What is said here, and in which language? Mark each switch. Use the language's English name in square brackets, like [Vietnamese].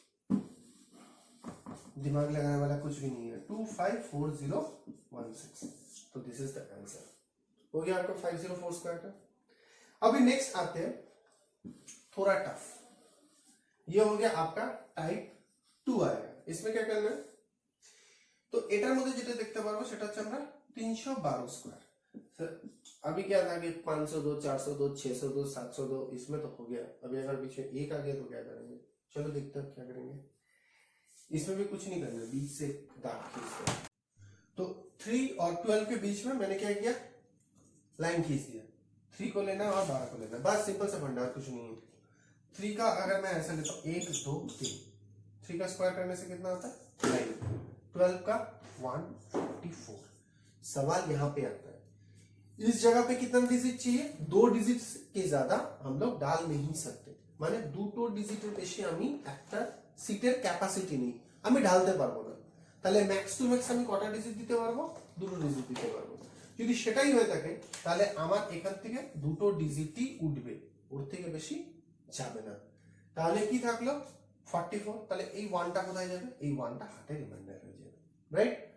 [Hindi] दिमाग लगाने वाला कुछ भी नहीं है। 254016, तो [English] This is the answer. [Hindi] हो गया आपका 504 स्क्वायर का। अभी नेक्स्ट आते हैं थोड़ा टफ। ये हो गया आपका टाइप 2 आएगा। इसमें क्या करना है? [Bangla] तो एटार मध्य যেটা দেখতে পারবো সেটা হচ্ছে আমরা 312 स्क्वायर। [Hindi] अभी क्या था कि 502 402 602 702, इसमें तो हो गया। अभी अगर पीछे एक आ गया तो क्या करेंगे? चलो देखते हैं क्या करेंगे। इसमें भी कुछ नहीं करना, बीच से दाग खींचते। तो 3 और 12 के बीच में मैंने क्या किया? लाइन खींच दिया। 3 को लेना और 12 को लेना, बस सिंपल सा फंडा, कुछ नहीं है। 3 का अगर मैं ऐसा लेता हूँ 1 2 3, 3 का स्क्वायर करने से कितना आता है? 9। 12 का 144, सवाल यहाँ पे आता है इस जगह पे कितना डिजिट चाहिए, 2 डिजिट के ज्यादा हम लोग डाल नहीं सकते, [Bangla] মানে 2টো ডিজিটের বেশি আমি একটা সিটের ক্যাপাসিটি নেই, আমি ঢালতে পারবো না। তাহলে ম্যাক্স টু ম্যাক্স আমি কটা ডিজিট দিতে পারবো, 2টো ডিজিট দিতে পারবো। যদি সেটাই হয়ে থাকে তাহলে আমার এখান থেকে 2টো ডিজিটই উঠবে, ওর থেকে বেশি যাবে না। তাহলে কি থাকলো 44, তাহলে এই 1টা কোথায় যাবে, এই 1টা হাতে রিমাইন্ডার হয়ে যাবে, রাইট।